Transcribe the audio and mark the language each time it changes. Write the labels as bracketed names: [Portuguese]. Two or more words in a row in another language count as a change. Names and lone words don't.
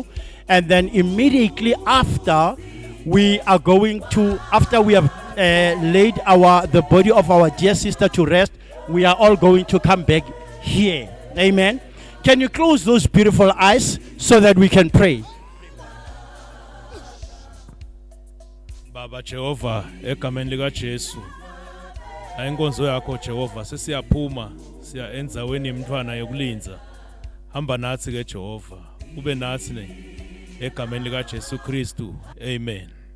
[English] And then immediately after, we are going to, after we have laid the body of our dear sister to rest, we are all going to come back here. Amen. Can you close those beautiful eyes so that we can pray? [Swati] Baba Jehova, egameni lika Jesu. La inkonzo yakho Jehova, sesiyaphuma, siya endzaweni yemntwana yokulinza. Hamba nathi ke Jehova, ube nathi ne. Egameni lika Jesu Kristu. Amen.